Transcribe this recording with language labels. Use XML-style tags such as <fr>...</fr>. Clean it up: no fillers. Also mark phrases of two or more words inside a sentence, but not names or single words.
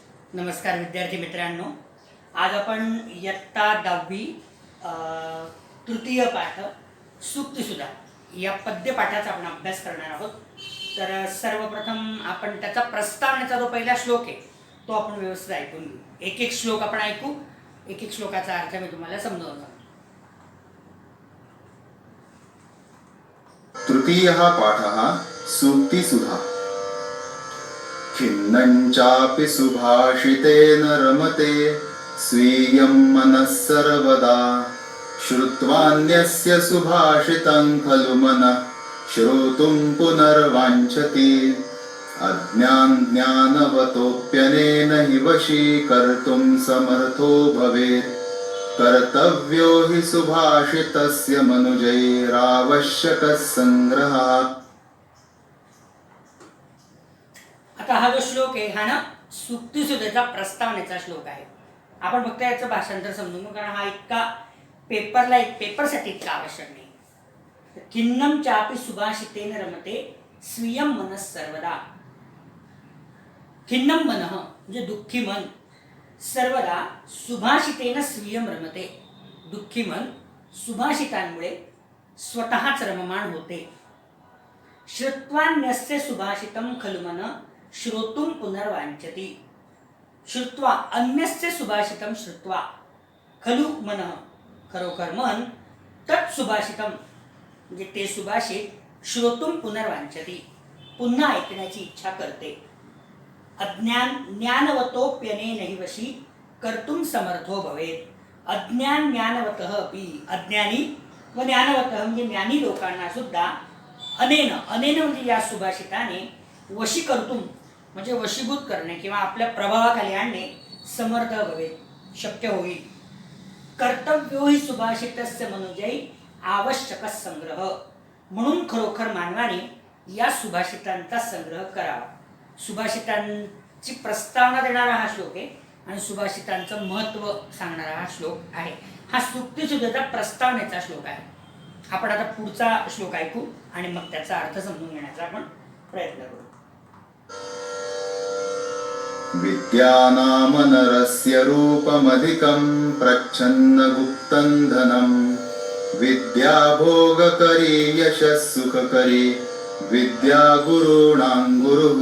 <mr>नमस्कार विद्यार्थी मित्रांनो, आज आपण इयत्ता 10वी तृतीय पाठ सूक्तिसुधा या पद्यपाठाचा आपण अभ्यास करणार आहोत. तर सर्वप्रथम आपण त्याचा प्रस्तावनेचा जो पहिला श्लोक आहे तो आपण व्यवस्थित ऐकून घेऊ. एक एक श्लोक आपण ऐकू, एक एक श्लोकाचा अर्थ मी तुम्हाला समजावून सांगतो.</mr> <sa>तृतीयः पाठः सूक्तिसुधा. खिन्नञ्चापि सुभाषितेन रमते स्वीयं मनः सर्वदा. श्रुत्वान्यस्य सुभाषितं खलु मनः श्रोतुं पुनर्वाञ्छति. अज्ञान ज्ञानवतोऽप्यनेन हि वशीकर्तुं समर्थो भवेत्. कर्तव्यो हि सुभाषितस्य मनुजैरावश्यकः संग्रहः.</sa> <mr>आता हा जो श्लोक आहे हा ना सूक्तिसुधेचा प्रस्तावनेचा श्लोक आहे. आपण फक्त याचं भाषांतर समजून घेऊ, कारण हा इतका पेपरसाठी इतका आवश्यक नाही.</mr> <sa>खिन्नम चापि सुभाषितेन रमते स्वीयं मनः सर्वदा. खिन्नम मनः</sa> <mr>म्हणजे दुःखी मन,</mr> <sa>सर्वदा सुभाषितेन स्वीयं रमते.</sa> <mr>दुःखी मन सुभाषितांमुळे स्वतःच रममाण होते.</mr> <sa>श्रुत्वान्यस्य सुभाषितं खलु मनः श्रोतुं पुनर्वांछति. श्रुत्वा अन्यस्य सुभाषितं श्रुत्वा खलु मनः</sa> <mr>खरोखर मन</mr> <sa>तत् सुभाषितं</sa> <mr>म्हणजे ते सुभाषित</mr> <sa>श्रोतुं पुनर्वांछति</sa> <mr>पुन्हा ऐकण्याची इच्छा करते.</mr> <sa>अज्ञान ज्ञानवतोऽप्यनेन हि वशी कर्तुं समर्थो भवेत्. अज्ञान ज्ञानवतः अपि</sa> <mr>अज्ञानी व ज्ञानवतः म्हणजे ज्ञानी लोकांना सुद्धा अनेन म्हणजे या सुभाषिताने</mr> <sa>वशी कर्तुं</sa> <mr>म्हणजे वशीभूत करणे किंवा आपल्या प्रभावाखाली आणणे</mr> <sa>समर्थ भवेत,</sa> <mr>शक्य होईल.</mr> <sa>कर्तव्यो हि सुभाषितस्य मनुजै आवश्यक संग्रह.</sa> <mr>म्हणून खरोखर मानवाने या सुभाषितांचा संग्रह करावा. सुभाषितांची प्रस्तावना देणारा हा श्लोक आहे आणि सुभाषितांचं महत्त्व सांगणारा हा श्लोक आहे. हा सूक्तिसुधेचा प्रस्तावनेचा श्लोक आहे. आपण आता पुढचा श्लोक ऐकू आणि मग त्याचा अर्थ समजून घेण्याचा आपण प्रयत्न करू.</mr> <sa>विद्यानाम नरस्य रूपमधिकं प्रच्छन्न गुप्तं धनं. विद्या भोगकरी यशः सुखकरी विद्या गुरूणां गुरुः.</sa>